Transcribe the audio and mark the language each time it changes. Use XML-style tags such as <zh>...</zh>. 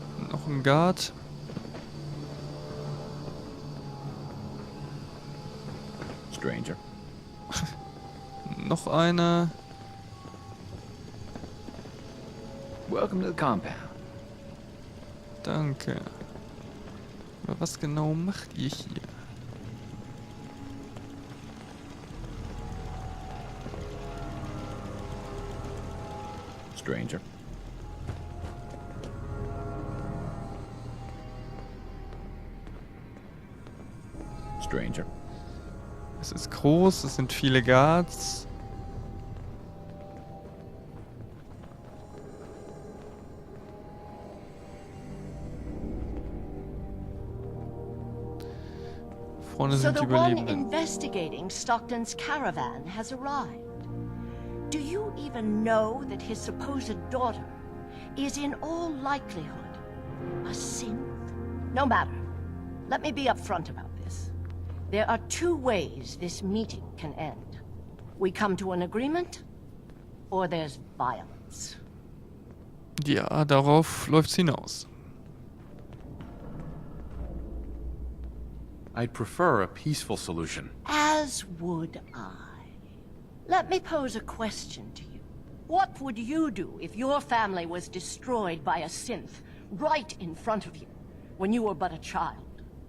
<de>Noch ein Guard.</de> <en>Stranger.</en> <de>Noch einer.</de> <en>Welcome to the compound.</en> <de>Danke. Aber was genau macht ihr hier?</de> <en>Stranger. Stranger.</en> <de>Es ist groß, es sind viele Guards. Vorne So sind die</de> <en>the one</en> <de>Überlebenden.</de> <en>investigating Stockton's caravan has arrived. Do you even know that his supposed daughter is in all likelihood a synth? No matter. Let me be upfront about this. There are 2 ways this meeting can end. We come to an agreement, or there's violence.</en> <de>Ja, darauf läuft's hinaus.</de> <en>I'd prefer a peaceful solution. As would I. Let me pose a question to you. What would you do if your family was destroyed by a synth right in front of you when you were but a child?</en>